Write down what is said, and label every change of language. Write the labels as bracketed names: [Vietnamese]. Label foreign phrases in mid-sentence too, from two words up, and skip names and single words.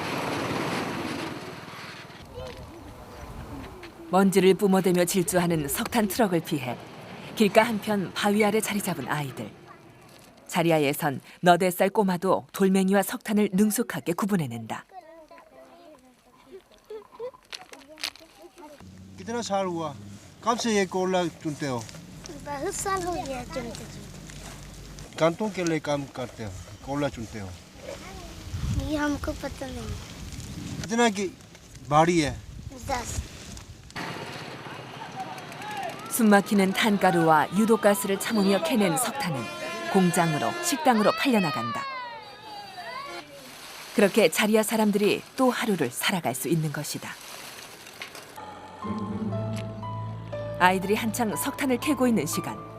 [Korean] 먼지를 뿜어대며 질주하는 석탄 트럭을 피해 길가 한편 바위 아래 자리 잡은 아이들. 자리아에선 너댓살 꼬마도 돌멩이와 석탄을 능숙하게 구분해낸다. [Hindi] कितना साल हुआ? कब से ये कोयला चुनते हो? बहुत साल हो गया चुनते। कांतों के लिए काम करते हो, कोयला चुनते हो? ये हमको पता नहीं। कितना की भारी है? 10। [Korean] 숨막히는 탄가루와 유독가스를 참으며 캐낸 석탄은 공장으로 식당으로 팔려나간다. 그렇게 자리아 사람들이 또 하루를 살아갈 수 있는 것이다. 아이들이 한창 석탄을 캐고 있는 시간.